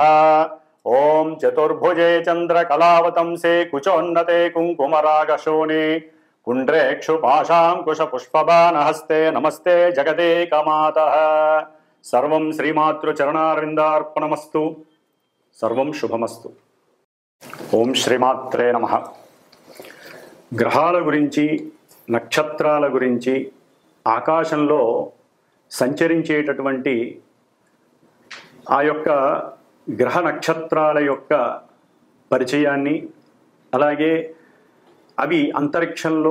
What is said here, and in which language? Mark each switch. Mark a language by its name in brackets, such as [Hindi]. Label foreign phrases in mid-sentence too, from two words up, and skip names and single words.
[Sanskrit] ओम चतुर्भुजे चंद्रकलावतंसे कुचोन्नते कुंकुमरागशोणे कुण्ड्रेक्षुपाशाङ्कुशपुष्पबाणहस्ते नमस्ते जगदेकमातः। सर्वं श्रीमातृचरणारविन्दार्पणमस्तु। सर्वं शुभमस्तु। ఓం శ్రీమాత్రే నమః. [Telugu] గ్రహాల గురించి, నక్షత్రాల గురించి, ఆకాశంలో సంచరించేటటువంటి ఆ యొక్క గ్రహ నక్షత్రాల యొక్క పరిచయాన్ని, అలాగే అవి అంతరిక్షంలో